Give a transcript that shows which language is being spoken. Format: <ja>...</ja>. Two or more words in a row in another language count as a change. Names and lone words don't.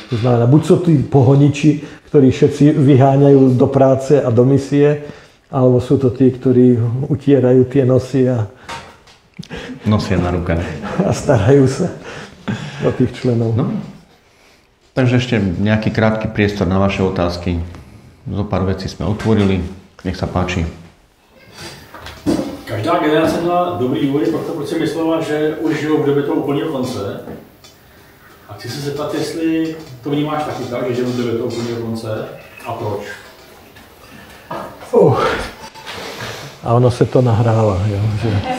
<sk>To znamená, buď sú tí pohoniči, ktorí všetci vyháňajú do práce a do misie, alebo sú to tí, ktorí utierajú tie nosy a nosia na rukách. A starajú sa o tých členov. No. Takže ešte nejaký krátky priestor na vaše otázky. Zo pár vecí sme otvorili. Nech sa páči.</sk> <cs>Každá generace měla dobrý důvody, proč si myslela, že už žijou v době toho úplného konce. A chci se zeptat, jestli to vnímáš taky tak, že žijou v době toho úplného konce a proč? A ono se to nahrává. Jo, že...</cs>